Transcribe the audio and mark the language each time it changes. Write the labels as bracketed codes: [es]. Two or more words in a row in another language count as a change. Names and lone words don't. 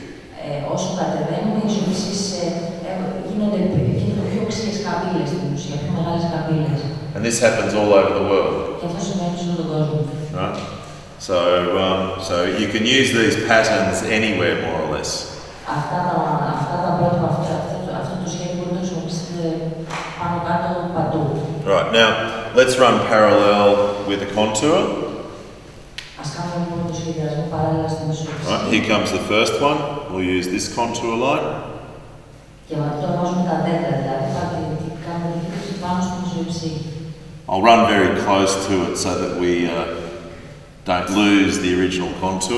[en] And this happens all over the world. Right? So you can use these patterns anywhere, more or less. [el] Αυτά τα πρότυπα, αυτό το σχέδιο μπορεί να χρησιμοποιήσετε πάνω κάτω [en] Right, now let's run parallel with the contour. Right, here comes the first one. We'll use this contour line. I'll run very close to it so that we don't lose the original contour.